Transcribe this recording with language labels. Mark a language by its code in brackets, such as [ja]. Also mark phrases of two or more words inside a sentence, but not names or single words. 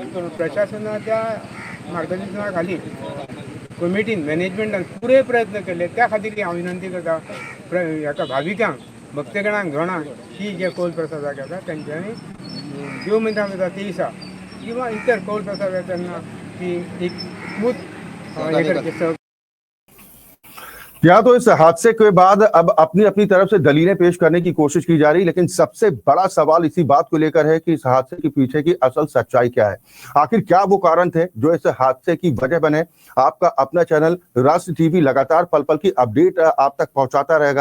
[kok] आमी प्रशासनाच्या मार्गदर्शना खाली कमिटीन मॅनेजमेंटान पुरे प्रयत्न केले. त्या खातीर हांव विनंती करता हाका भाविकांक भक्तगणांक जाणांक ही जे कौल प्रसादाक येता तेंच्यांनी देव मित्रांक येता ते दिसा किंवा इतर कौल प्रसाद येता तेन्ना ती एक स्मूथ हे करचे. [hi] यहाँ तो इस हादसे के बाद अब अपनी अपनी तरफ से दलीलें पेश करने की कोशिश की जा रही, लेकिन सबसे बड़ा सवाल इसी बात को लेकर है कि इस हादसे के पीछे की असल सच्चाई क्या है। आखिर क्या वो कारण थे जो इस हादसे की वजह बने। आपका अपना चैनल राष्ट्र टीवी लगातार पल पल की अपडेट आप तक पहुंचाता रहेगा।